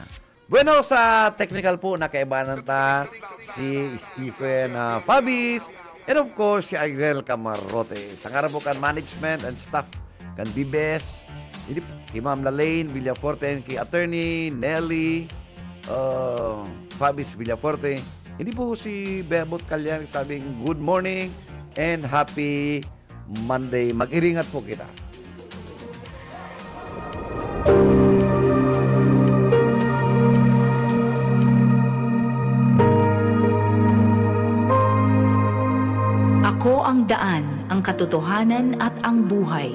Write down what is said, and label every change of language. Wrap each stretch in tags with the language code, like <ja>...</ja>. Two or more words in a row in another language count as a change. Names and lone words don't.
<bik>Bueno, sa technical po, nakaibanan si Stephen Fabis, and</bik> <en>of course,</en> <bik>si Ariel Camarote. Sa nga po kan</bik> <en>management and staff,</en> <bik>kan BBS, kay Ma'am Lalaine Villaforte, kay Attorney Nelly Fabis Villaforte. Hindi po si Bebot Calyan sabing</bik> <en>good morning and happy Monday.</en> <bik>Mag-iringat po kita.</bik> <tl>Ako ang daan, ang katotohanan at ang buhay.</tl>